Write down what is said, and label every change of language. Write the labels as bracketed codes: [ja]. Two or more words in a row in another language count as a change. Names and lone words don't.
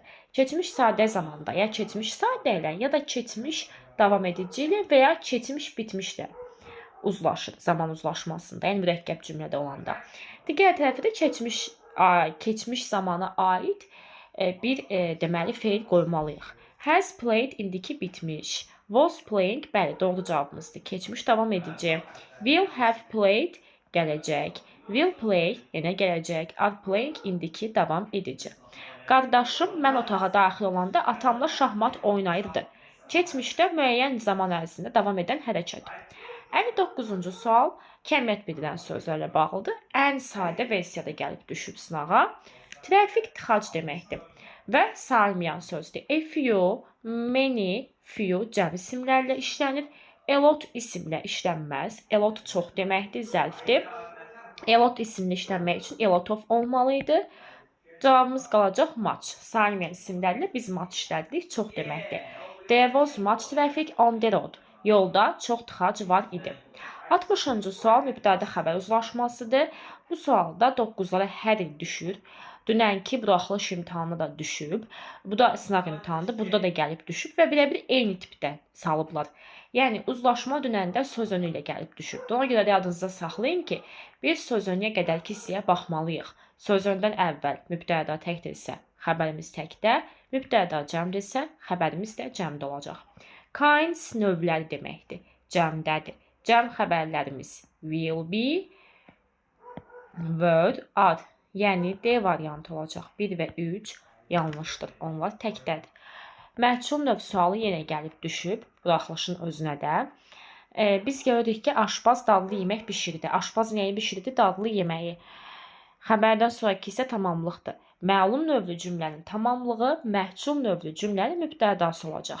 [az] Keçmiş sadə zamanda ya keçmiş sadə ilə ya da keçmiş davam edici ilə və ya keçmiş bitmişlə uzlaşır zaman uzlaşmasında, yəni mürəkkəb cümlədə olanda. Digər tərəfdə keçmiş zamana aid bir deməli feil qoymalıyıq. [en] Has played [az] indiki bitmiş. [en] Was playing, [az] bəli, doğru cavabımızdır. Keçmiş davam edici. [en] Will have played, gələcək. Will play, [az] yenə gələcək. [en] Are playing, [az] indiki davam edici. Qardaşım mən otağa daxil olanda atamla şahmat oynayırdı. Keçmişdə müəyyən zaman ərzində davam edən hərəkət. 59-cu sual kəmiyyət bildirən sözlərlə bağlıdır. Ən sadə versiyada gəlib düşüb sınağa. Trafik tıxac deməkdir və saymayan sözdür. [en] A few, many, few [az] cəm isimlərlə işlənir. [en] A lot [az] isimlə işlənməz. [en] A lot [az] çox deməkdir, zərfdir. [en] A lot [az] isimli işlənmək üçün [en] a lot of [az] olmalıydı. Cavabımız qalacaq much. Saymayan isimlərlə biz much işlədirik, çox deməkdir. [en] There was much traffic on the road. [az] Yolda çox tıxac var idi. 60-cı sual mübtəda xəbər uzlaşmasıdır. Bu sualda 9-lara hər il düşür. Dünənki buraxılış imtahanı da düşüb. Bu da sınaq imtahanıdır. Burada da gəlib düşüb və bir eyni tipdə salıblar. Yəni uzlaşma dünəndə söz önü ilə gəlib düşüb. Ona görə də yadınızda saxlayın ki, biz söz önüyə qədərki hissəyə baxmalıyıq. Söz öndən əvvəl mübtəda təkdirsə, xəbərimiz təkdə, mübtəda cəmdirsə, xəbərimiz də cəmdə olacaq. Kinds növləri deməkdir. Cəmdədir. Cəm xəbərlərimiz [en] will be, were, are. [az] Yəni D variantı olacaq. 1 və 3 yanlışdır. Onlar təkdədir. Məhcum növ sualı yenə gəlib düşüb buraxılışın özünə də. Biz görürük ki, aşpaz dadlı yemək bişirdi. Aşpaz nəyi bişirdi? Dadlı yeməyi. Xəbərdən sonraki isə tamamlıqdır. Məlum növlü cümlənin tamamlığı məhcum növlü cümlənin mübtədası olacaq.